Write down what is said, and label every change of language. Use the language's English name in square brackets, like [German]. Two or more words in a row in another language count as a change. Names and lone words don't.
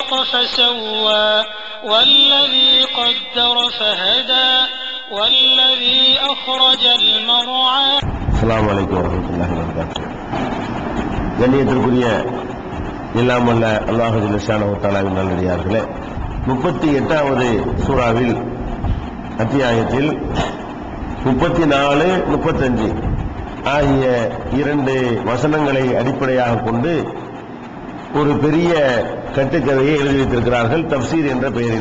[Arabic] خلق فسوى والذي قدر فهدى والذي أخرج المرعى. السلام عليكم ورحمة الله وبركاته. [Tamil] கண்ணியத்திற்குரிய எல்லாம் வல்ல அல்லாஹ் [Arabic] جل شأنه [Tamil] தஆலாவின் நல்லடியார்களே, 38வது சூறாவில் அத்தியாயத்தில் 34, 35 ஆகிய 2 வசனங்களை அடிப்படையாக கொண்டு ஒரு பெரிய கட்டுக்கதையை எழுதி வைத்திருக்கிறார்கள் தப்சீர் என்ற பெயரில்.